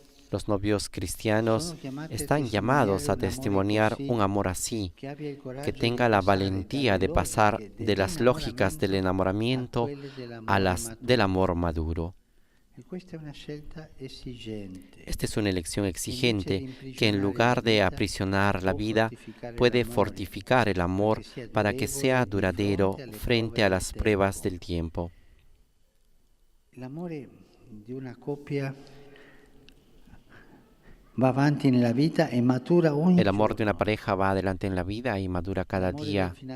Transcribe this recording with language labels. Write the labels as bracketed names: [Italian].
[Spanish] Los novios cristianos están llamados a testimoniar un amor así, que tenga la valentía de pasar de las lógicas del enamoramiento a las del amor maduro. Esta es una elección exigente que en lugar de aprisionar la vida, puede fortificar el amor para que sea duradero frente a las pruebas del tiempo. El amor de una [Italian] coppia va avanti nella vita e matura ogni [Spanish] El amor de una pareja va adelante en la vida y madura cada día.